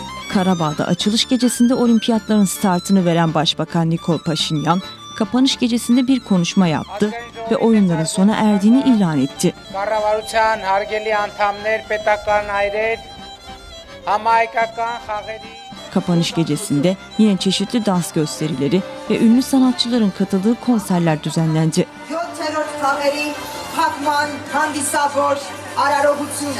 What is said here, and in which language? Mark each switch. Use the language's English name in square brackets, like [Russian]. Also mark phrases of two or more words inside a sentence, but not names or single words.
[Turkish] Karabağ'da açılış gecesinde olimpiyatların startını veren Başbakan Nikol Paşinyan, kapanış gecesinde bir konuşma yaptı ve oyunların sona erdiğini ilan etti. [Armenian] Կառավարության հարգելի անդամներ, պետական այրեր, համահայկական խաղերի [Turkish] Kapanış gecesinde yine çeşitli dans gösterileri ve ünlü sanatçıların katıldığı konserler düzenlendi. [Armenian] 7-րդ խաղերի փակման հանդիսավոր արարողությունը